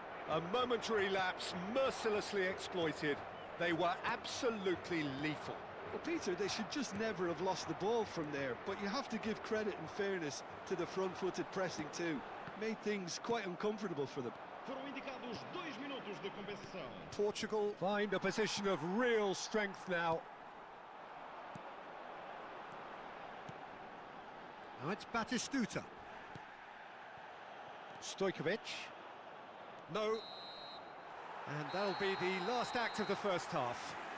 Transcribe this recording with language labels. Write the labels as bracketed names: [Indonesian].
[English] A momentary lapse mercilessly exploited. They were absolutely lethal. Well, Peter, they should just never have lost the ball from there, but you have to give credit and fairness to the front-footed pressing too. Made things quite uncomfortable for them. [Portuguese] Foram indicados 2 minutos de compensação. [English] Portugal find a position of real strength now. Now it's Batistuta. Stojkovic. No. And that'll be the last act of the first half.